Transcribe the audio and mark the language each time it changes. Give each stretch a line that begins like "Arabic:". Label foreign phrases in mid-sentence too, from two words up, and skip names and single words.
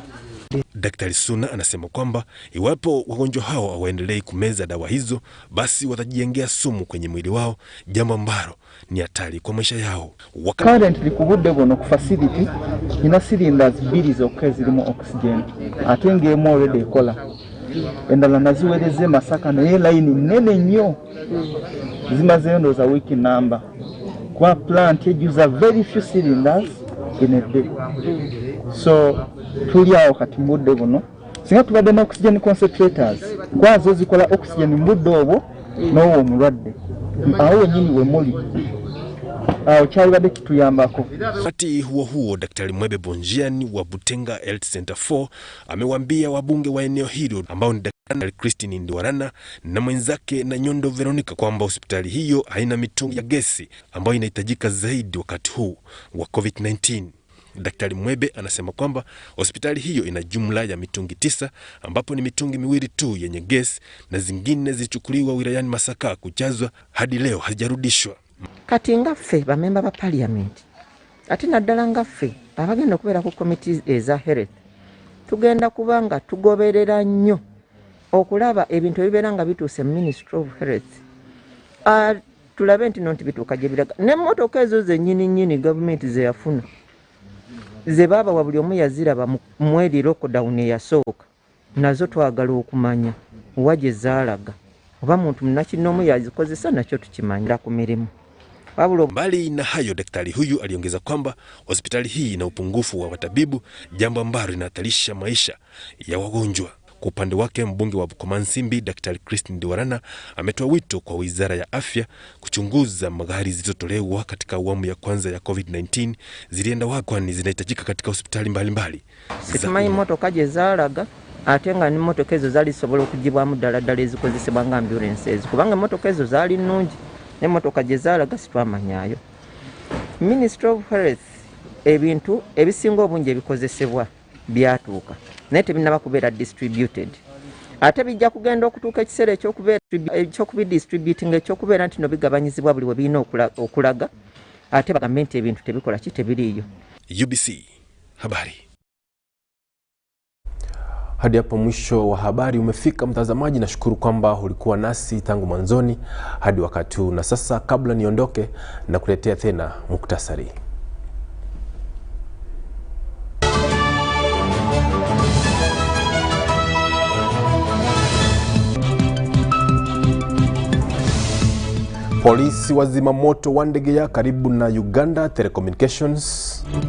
Swahili: Daktari Suna anasema kwamba iwapo wagonjwa hao hawaendelei kumeza dawa hizo, basi watajengea sumu kwenye mwili wao, jambo ambalo ni hatari kwa maisha yao.
Ganda: Currently kubudde bono ku facility ina cylinders 2 zokka zirimu oxygen ate ng'emu already ekola, endala naziwereze Masaka naye line nene nnyo zimazeyo ndowooza
English: week number
Ganda: kuba plant ejjuza
English: very few cylinders in a day.
Ganda: So tuli awo kati mudde buno singa tubadde na
English: oxygen concentrators
Ganda: kwazo zikola oxygen mudde obwo n'owo omulwadde awo wenyini we muli awo kyalibadde kituyambako.
Swahili: Wakati huo Daktari Mwebe Bonjiani wa Butenga Health Center 4 amewaambia wabunge wa eneo hilo ambao ni Daktari Christine Ndiwarana na mwenzake na Nyondo Veronica kwamba hospitali hiyo haina mitungi ya gesi ambayo inahitajika zaidi wakati huu wa COVID-19. Daktari Mwebe anasema kwamba hospitali hiyo ina jumla ya mitungi 9 ambapo ni mitungi 2 tu yenye gesi na zingine zilichukuliwa wilayani Masaka kujazwa hadi leo hazijarudishwa.
Ganda: Kati ngaffe bamemba ba parliament ate naddala ngaffe abagenda okubeera ku committees eza health tugenda kubanga tugoberera nnyo okulaba ebintu ebibeera nga bituuse mu Ministry of Health. Tulabe nti nonti bituuka gye biraga n'emmotoka ezo zennyini gavumenti ze yafuna ze baba wa buli omu yaziraba mweri lockdown eyasooka nazo twagala okumanya wa gye zaalaga oba muntu munnakinomu yazikozesa nakyo tukimanyira ku mirimu.
Swahili: Mbali na hayo, daktari huyu aliongeza kwamba hospitali hii ina upungufu wa watabibu, jambo ambalo linahatarisha maisha ya wagonjwa. Kwa upande wake, mbunge wa Bukomansimbi Daktari Christine Ndiwarana ametoa wito kwa Wizara ya Afya kuchunguza magari zilizotolewa katika awamu ya kwanza ya COVID-19 zilienda wapi, kwani zinahitajika katika hospitali mbalimbali.
Ganda: Simanyi motoka gye zaalaga ate nga ni motoka ezo zali sobola okugibwamu ddala ezikozesebwa nga ambulances kubanga motoka ezo zaali nnungi ne motoka gye zaalaga sitwamanyaayo. Ministry of Health ebintu ebisinga obungi ebikozesebwa byatuuka naye tebinaba kubeera distributed, ate bijja kugenda okutuuka ekiseera ekyokubidistributing ekyokubeera nti no bigabanyizibwa buli we birina okulaga ate bagambe nti ebintu tebikola tebiriiyo.
Swahili: UBC Habari. Hadi hapo mwisho wa habari umefika mtazamaji, nashukuru kwamba ulikuwa nasi tangu mwanzoni hadi wakati huu. Na sasa kabla niondoke na kuletea tena muktasari. Polisi wazima moto Wandegea karibu na Uganda Telecommunications.